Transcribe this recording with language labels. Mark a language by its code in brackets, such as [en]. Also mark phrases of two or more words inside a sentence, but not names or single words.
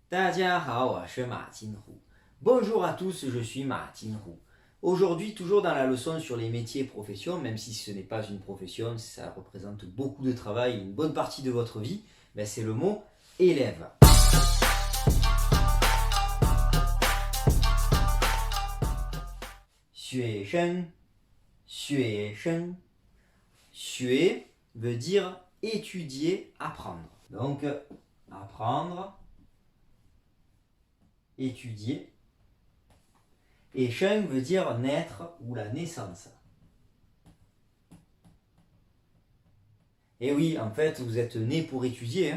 [zh] 大家好，我是马金虎. [fr] Bonjour à tous, je suis Ma Jinhu. Aujourd'hui, toujours dans la leçon sur les métiers et professions, même si ce n'est pas une profession, ça représente beaucoup de travail, une bonne partie de votre vie, ben c'est le mot élève. [zh] 学生,学生,学 [fr] veut dire étudier, apprendre. Donc, apprendre, étudier. Et sheng veut dire naître ou la naissance. Et oui, en fait, vous êtes né pour étudier.